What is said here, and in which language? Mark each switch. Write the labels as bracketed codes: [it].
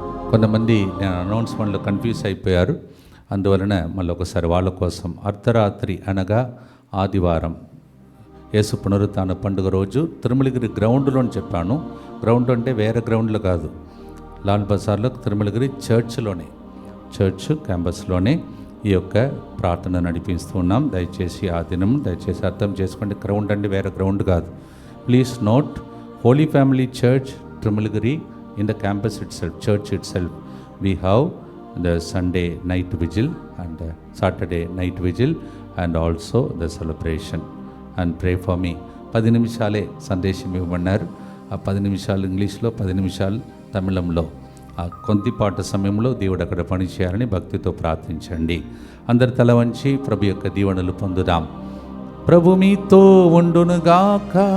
[te] కొంతమంది నేను అనౌన్స్మెంట్లో కన్ఫ్యూజ్ అయిపోయారు, అందువలన మళ్ళీ ఒకసారి వాళ్ళ కోసం అర్ధరాత్రి అనగా ఆదివారం యేసు పునరుత్థాన పండుగ రోజు తిరుమలగిరి గ్రౌండ్లో అని చెప్పాను. గ్రౌండ్ అంటే వేరే గ్రౌండ్లో కాదు, లాల్ బజార్లో తిరుమలగిరి చర్చ్ క్యాంపస్లోనే ఈ యొక్క ప్రార్థన నడిపిస్తూ ఉన్నాం. దయచేసి ఆ దినం దయచేసి అర్థం చేసుకోండి, గ్రౌండ్ అంటే వేరే గ్రౌండ్ కాదు. [en] Please note, holy family church Tirumalagiri in the campus itself, church itself, we have the Sunday night vigil and Saturday night vigil and also the celebration. And pray for me. [te] 10 నిమిషాలే సందేశం ఇవ్వమన్నారు. ఆ 10 నిమిషాలు ఇంగ్లీష్లో, 10 నిమిషాలు తమిళంలో, ఆ కొద్దిపాటు సమయంలో దేవుడు అక్కడ పని చేయాలని భక్తితో ప్రార్థించండి. అందరి తల వంచి ప్రభు యొక్క దీవెనలు పొందుదాం. ప్రభు మీతో ఉండునుగాక,